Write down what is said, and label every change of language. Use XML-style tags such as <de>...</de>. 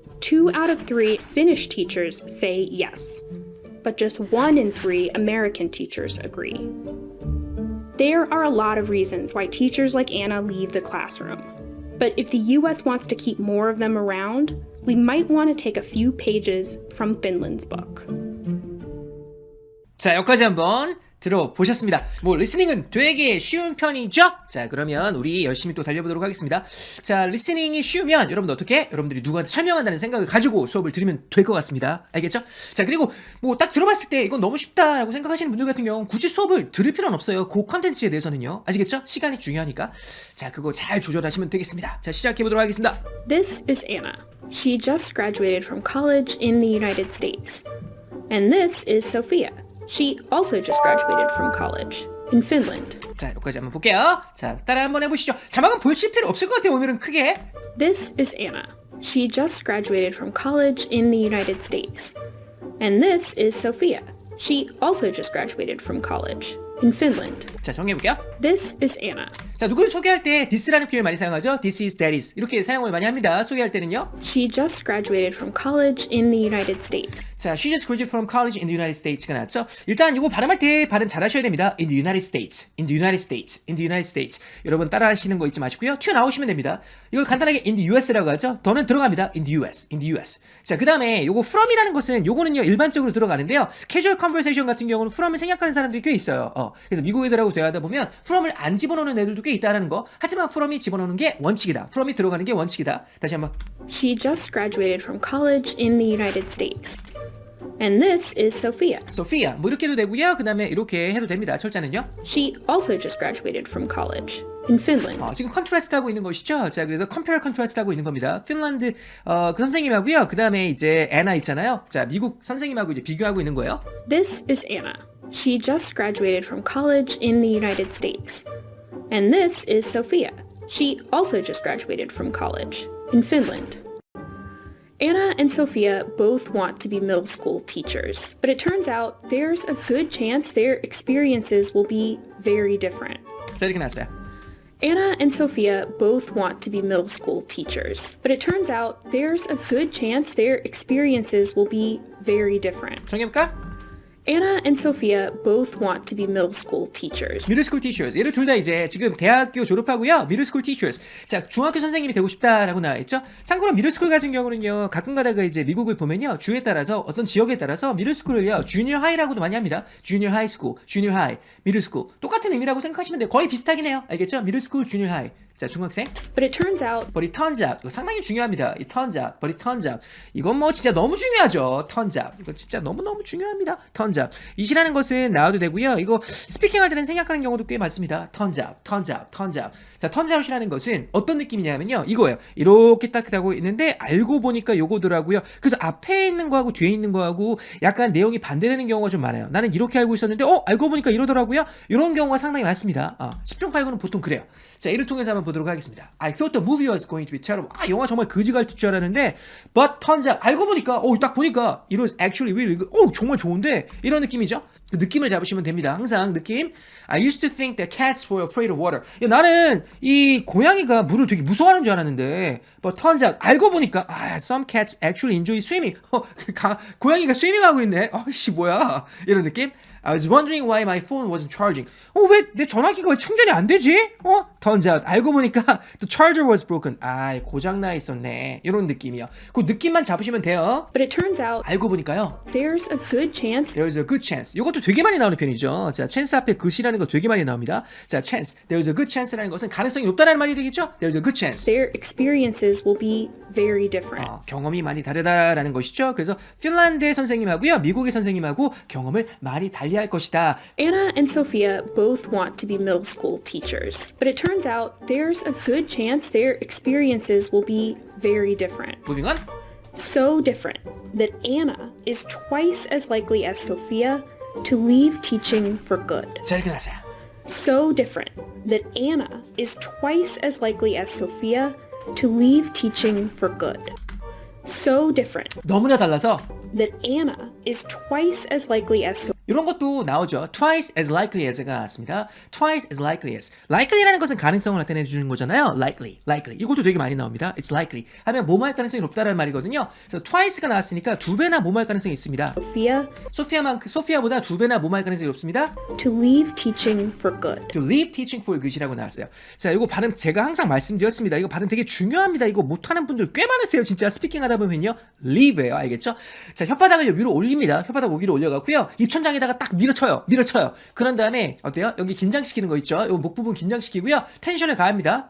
<en>2 out of 3 Finnish teachers say yes, but just 1 in 3 American teachers agree. There are a lot of reasons why teachers like Anna leave the classroom. But if the US wants to keep more of them around, we might want to take a few pages from Finland's book.</en> <ko>자, 여기까지 한번 들어보셨습니다. 뭐 리스닝은 되게 쉬운 편이죠? 자, 그러면 우리 열심히 또 달려보도록 하겠습니다. 자, 리스닝이 쉬우면 여러분들 어떻게? 여러분들이 누구한테 설명한다는 생각을 가지고 수업을 들으면 될 것 같습니다. 알겠죠? 자, 그리고 뭐 딱 들어봤을 때 이건 너무 쉽다라고 생각하시는 분들 같은 경우는 굳이 수업을 들을 필요는 없어요. 그 컨텐츠에 대해서는요. 아시겠죠? 시간이 중요하니까. 자, 그거 잘 조절하시면 되겠습니다. 자, 시작해보도록 하겠습니다.</ko> <en>This is Anna. She just graduated from college in the United States. And this is Sophia. She also just graduated from college in Finland.</en> <ko>자, 여기까지 한번 볼게요. 자, 따라 한번 해보시죠. 자막은 보실 필요 없을 것 같아요. 오늘은 크게.</ko> <en>This is Anna. She just graduated from college in the United States. And this is Sophia. She also just graduated from college in Finland.</en> <ko>자, 정리해볼게요.</ko> <en>This is Anna.</en> <ko>자, 누구를 소개할 때 this라는 표현 많이 사용하죠?</ko> <en>This is, that is.</en> <ko>이렇게 사용을 많이 합니다. 소개할 때는요.</ko> <en>She just graduated from college in the United States. 자, she just graduated from college in the United States가 나왔죠?</en> <ko>일단 이거 발음할 때 발음 잘 하셔야 됩니다.</ko> <en>In the United States, in the United States, in the United States.</en> <ko>여러분 따라 하시는 거 잊지 마시고요. 튀어나오시면 됩니다. 이걸 간단하게</ko> <en>in the US</en> <ko>라고 하죠? 더는 들어갑니다.</ko> <en>in the US, in the US.</en> <ko>자, 그 다음에 요거 from이라는 것은 요거는요 일반적으로 들어가는데요. casual conversation 같은 경우는 from을 생략하는 사람들이 꽤 있어요. 그래서 미국 애들하고 대화하다 보면 from을 안 집어넣는 애들도 꽤 있다라는 거. 하지만 from이 집어넣는 게 원칙이다. from이 들어가는 게 원칙이다. 다시 한번.</ko> <en>She just graduated from college in the United States. And this is Sophia.</en> <ko>Sophia. 뭐 이렇게 해도 되고요. 그 다음에 이렇게 해도 됩니다. 철자는요.</ko> <en>She also just graduated from college in Finland.</en> <ko>지금 컨트라스트 하고 있는 것이죠. 자, 그래서 compare contrast 하고 있는 겁니다. 핀란드 그 선생님하고요. 그 다음에 이제 애나 있잖아요. 자, 미국 선생님하고 이제 비교하고 있는 거예요.</ko> <en>This is Anna. She just graduated from college in the United States. And this is Sophia. She also just graduated from college in Finland. Anna and Sophia both want to be middle school teachers, but it turns out there's a good chance their experiences will be very different.</en> <ko>자, 이렇게 나왔어요.</ko> <en>Anna and Sophia both want to be middle school teachers, but it turns out there's a good chance their experiences will be very different.</en> <ko>정해볼까?</ko> <en>Anna and Sophia both want to be middle school teachers. middle school teachers.</en> <ko>얘를 둘 다 이제 지금 대학교 졸업하고요.</ko> <en>middle school teachers.</en> <ko>자, 중학교 선생님이 되고 싶다라고 나와있죠. 참고로 middle school 같은 경우는요. 가끔 가다가 이제 미국을 보면요. 주에 따라서 어떤 지역에 따라서 middle school을요. junior high라고도 많이 합니다.</ko> <en>junior high school, junior high, middle school.</en> <ko>똑같은 의미라고 생각하시면 돼요. 거의 비슷하긴 해요. 알겠죠?</ko> <en>middle school, junior high.</en> <ko>자, 중학생.</ko> <en>But it turns out But it turns out.</en> <ko>이거 상당히 중요합니다.</ko> <en>It turns out. But it turns out.</en> <ko>이건 뭐 진짜 너무 중요하죠.</ko> <en>turns out.</en> <ko>이거 진짜 너무너무 중요합니다.</ko> <en>turns out.</en> <ko>it이라는 것은 나와도 되고요. 이거 스피킹 할 때는 생략하는 경우도 꽤 많습니다.</ko> <en>turns out. turns out. turns out.</en> <ko>자, turns out이라는 것은 어떤 느낌이냐면요. 이거예요. 이렇게 딱 하고 있는데 알고 보니까 요거더라고요. 그래서 앞에 있는 거하고 뒤에 있는 거하고 약간 내용이 반대되는 경우가 좀 많아요. 나는 이렇게 알고 있었는데 알고 보니까 이러더라고요. 이런 경우가 상당히 많습니다. 10중 8구는 보통 그래요. 자, 이를 통해서 한번 보도록 하겠습니다.</ko> <en>I thought the movie was going to be terrible.</en> <ko>영화 정말 거지 같을 줄 알았는데</ko> <en>but turns out</en> <ko>알고 보니까 딱 보니까</ko> <en>it was actually really good.</en> <ko>정말 좋은데 이런 느낌이죠. 그 느낌을 잡으시면 됩니다. 항상 느낌.</ko> <en>I used to think that cats were afraid of water.</en> <ko>나는 이 고양이가 물을 되게 무서워하는 줄 알았는데</ko> <en>but turns out</en> <ko>알고 보니까</ko> <en>some cats actually enjoy swimming.</en> <ko>고양이가 스위밍하고 있네. 씨 뭐야. 이런 느낌.</ko> <en>I was wondering why my phone wasn't charging.</en> <ko>왜 내 전화기가 왜 충전이 안 되지?</ko> <en>Turns out</en> <ko>알고 보니까</ko> <en>the charger was broken.</en> <ko>고장 나 있었네. 이런 느낌이요. 그 느낌만 잡으시면 돼요.</ko> <en>But it turns out</en> <ko>알고 보니까요.</ko> <en>there's a good chance There's a good chance.</en> <ko>이것도 되게 많이 나오는 편이죠. 자, chance 앞에 그시라는 거 되게 많이 나옵니다. 자, chance.</ko> <en>There's a good chance</en> <ko>라는 것은 가능성이 높다는 말이 되겠죠?</ko> <en>There's a good chance. their experiences will be very different.</en> <ko>경험이 많이 다르다라는 것이죠. 그래서 핀란드의 선생님하고요, 미국의 선생님하고 경험을 많이 달리할 것이다.</ko> <en>Anna and Sophia both want to be middle school teachers, but it turns out there's a good chance their experiences will be very different. Moving on. So different that Anna is twice as likely as Sophia to leave teaching for good.</en> <ko>자, 이렇게 나왔어요.</ko> <en>So different that Anna is twice as likely as Sophia to leave teaching for good. So different</en> <ko>너무나 달라서</ko> <en>that Anna is twice as likely as Sophia.</en> <ko>이런 것도 나오죠.</ko> <en>twice as likely as가 나왔습니다. twice as likely as.</en> <ko>likely라는 것은 가능성을 나타내 주는 거잖아요.</ko> <en>likely.</en> <ko>이것도 되게 많이 나옵니다.</ko> <en>it's likely.</en> <ko>하면 뭐뭐 할 가능성이 높다라는 말이거든요. 그래서 twice가 나왔으니까 2배나 뭐뭐 할 가능성이 있습니다. 소피아보다 2배나 뭐뭐 할 가능성이 높습니다.</ko> <en>to leave teaching for good. to leave teaching for good이라고 나왔어요.</en> <ko>자, 이거 발음 제가 항상 말씀드렸습니다. 이거 발음 되게 중요합니다. 이거 못하는 분들 꽤 많으세요. 진짜 스피킹 하다 보면요. leave예요. 알겠죠? 자, 혓바닥을 위로 올립니다. 혓바닥 위로 올려갖고요. 입천장에다가 딱 밀어쳐요. 그런 다음에 어때요? 여기 긴장시키는 거 있죠? 이 목 부분 긴장시키고요. 텐션을 가합니다.</ko>